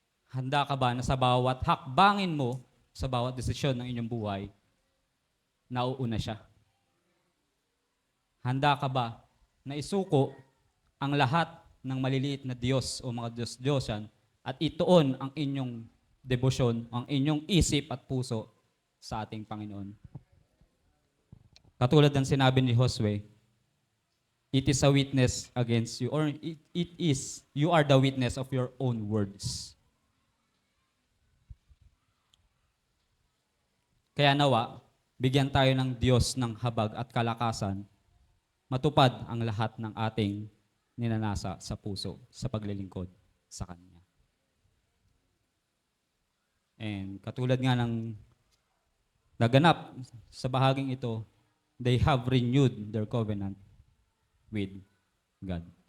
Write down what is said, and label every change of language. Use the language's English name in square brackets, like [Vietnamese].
[Filipino] Handa ka ba na sa bawat hakbangin mo, sa bawat desisyon ng inyong buhay, nauuna siya? Handa ka ba na isuko ang lahat ng maliliit na Diyos o mga Diyos-Diyosan at ituon ang inyong debosyon, ang inyong isip at puso sa ating Panginoon? Katulad ng sinabi ni Josue, [English] it is a witness against you, or you are the witness of your own words. [Filipino] Kaya nawa, bigyan tayo ng Diyos ng habag at kalakasan, matupad ang lahat ng ating ninanasa sa puso, sa paglilingkod sa Kanya. [English] And [Filipino] katulad nga ng naganap sa bahaging ito, [English] they have renewed their covenant with God.